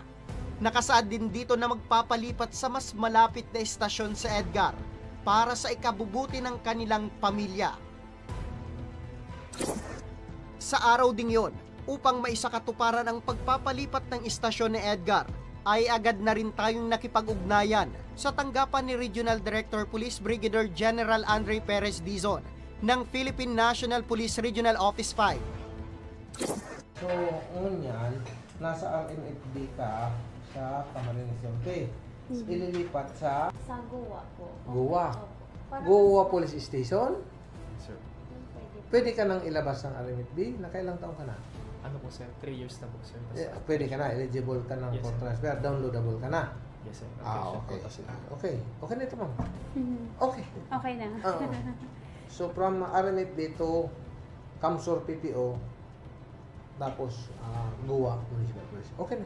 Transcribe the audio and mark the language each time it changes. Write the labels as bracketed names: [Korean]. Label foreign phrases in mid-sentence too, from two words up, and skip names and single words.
[Filipino] Nakasaad din dito na magpapalipat sa mas malapit na estasyon sa Edgar para sa ikabubuti ng kanilang pamilya. Sa araw ding yon, upang maisakatuparan ang pagpapalipat ng istasyon ni Edgar, ay agad na rin tayong nakipag-ugnayan sa tanggapan ni Regional Director Police Brigadier General Andre Perez Dizon ng Philippine National Police Regional Office 5. So, ngunyan, nasa RMFD ka sa Camarines Norte. Ililipat sa Goa po. Goa. Opo. Goa Police Station? Sir. Pwede ka nang ilabas ng RMFD? Nakailang taon ka na? Ano po sir? 3 years na po sir. Pwede ka na, eligible ka ng [English] Yes, for sir. [Filipino] transfer, downloadable ka na. [English] Yes sir. [Filipino] Okay. Okay. Okay na ito, ma'am. Okay. Okay na. Oo. [English] So from RMFD to Kamsur PPO, [Filipino] tapos Goa Municipal Police. Okay na.